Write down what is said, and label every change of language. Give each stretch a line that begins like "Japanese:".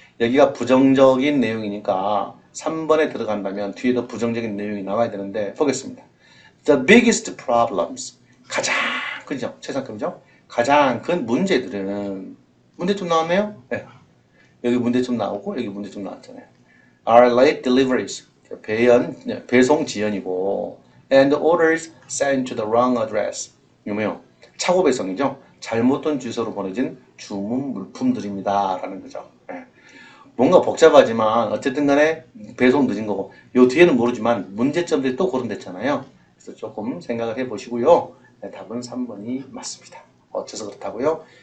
Korean: 여기가 부정적인 내용이니까 3번에 들어간다면 뒤에도 부정적인 내용이 나와야 되는데 보겠습니다.
English: The biggest problems.
Korean: 가장, 그죠? 최상급이죠? 가장 큰 문제들은 문제점 나왔네요? 네. 여기 문제점 나오고 여기 문제점 나왔잖아요.
English: Are late deliveries.
Korean: 배송 지연이고
English: and orders sent to the wrong address.
Korean: 이거요. 착오 배송이죠. 잘못된 주소로 보내진 주문 물품들입니다. 라는 거죠. 네. 뭔가 복잡하지만 어쨌든 간에 배송 늦은 거고 요 뒤에는 모르지만 문제점들이 또 거론됐잖아요. 그래서 조금 생각을 해보시고요. 네, 답은 3번이 맞습니다. 어째서 그렇다고요?